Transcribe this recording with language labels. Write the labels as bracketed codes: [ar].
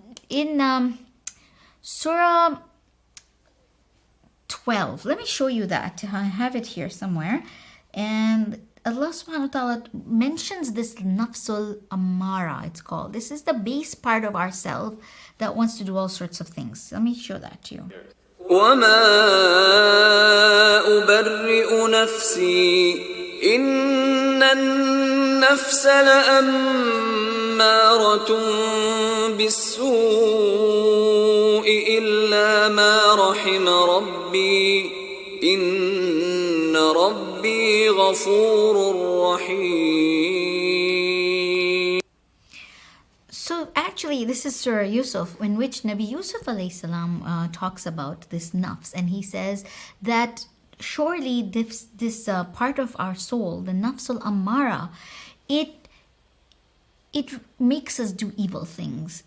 [en] In Surah 12. Let me show you that. I have it here somewhere. And Allah subhanahu wa ta'ala mentions this nafsul amara, it's called. This is the base part of ourselves that wants to do all sorts of things. Let me show that to you. [ar] وما أبرئ نفسي إن النفس لأمارة بالسوء إلا ما رحم ربي إن ربي غفور رحيم. [en] So actually, this is Surah Yusuf, in which Nabi Yusuf alayhi salam talks about this nafs, and he says that surely this part of our soul, the nafsul amara, it makes us do evil things.